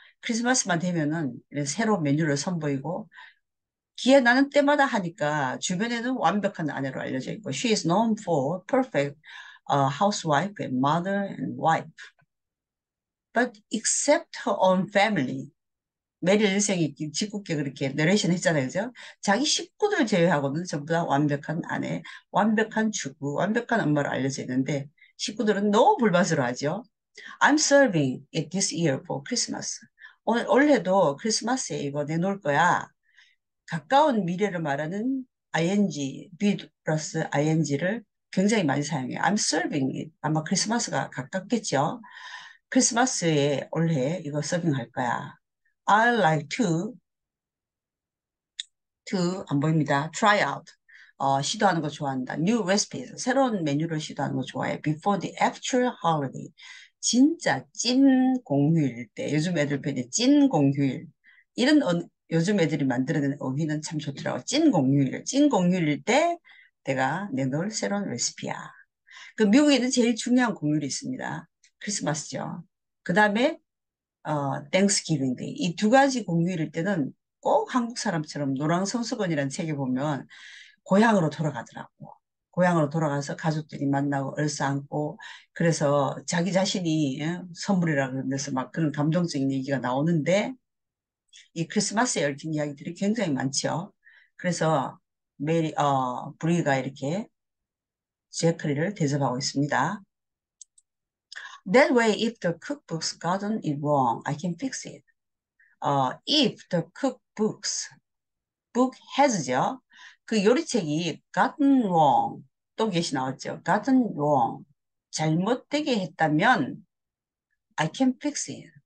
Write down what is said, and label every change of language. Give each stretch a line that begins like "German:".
Korean: 크리스마스만 되면은 이런 새로운 메뉴를 선보이고 기회 나는 때마다 하니까 주변에는 완벽한 아내로 알려져 있고
English: she is known for perfect housewife and mother and wife. But except her own family.
Korean: 메릴 일생이 짓궂게 그렇게 내레이션 했잖아요. 그죠? 자기 식구들 제외하고는 전부 다 완벽한 아내, 완벽한 주부, 완벽한 엄마로 알려져 있는데 식구들은 너무 불만스러워하죠.
English: I'm serving it this year for Christmas.
Korean: 올해도 크리스마스에 이거 내놓을 거야. 가까운 미래를 말하는 ing, be 플러스 ing를 굉장히 많이 사용해요.
English: I'm serving it.
Korean: 아마 크리스마스가 가깝겠죠. 크리스마스에 올해 이거 서빙할 거야.
English: I like to
Korean: 안 보입니다.
English: try out.
Korean: 시도하는 거 좋아한다.
English: new recipes.
Korean: 새로운 메뉴를 시도하는 거 좋아해.
English: before the actual holiday.
Korean: 진짜 찐 공휴일 때. 요즘 애들 표현이 찐 공휴일. 이런 요즘 애들이 만들어낸 어휘는 참 좋더라고. 찐 공휴일. 찐 공휴일일 때 내가 내놓을 새로운 레시피야. 그 미국에는 제일 중요한 공휴일이 있습니다. 크리스마스죠. 그 다음에 땡스기빙 데이. 이 두 가지 공휴일일 때는 꼭 한국 사람처럼 노랑성수건이라는 책에 보면 고향으로 돌아가더라고. 고향으로 돌아가서 가족들이 만나고 얼싸안고 그래서 자기 자신이 선물이라 그러면서 막 그런 감동적인 얘기가 나오는데 이 크리스마스에 얽힌 이야기들이 굉장히 많죠. 그래서 브리가 이렇게 제크리를 대접하고 있습니다.
English: That way, if the cookbook's gotten it wrong, I can fix it. If the book has죠.
Korean: 그 요리책이
English: gotten wrong,
Korean: 또 get이 나왔죠.
English: gotten wrong,
Korean: 잘못되게 했다면
English: I can fix it.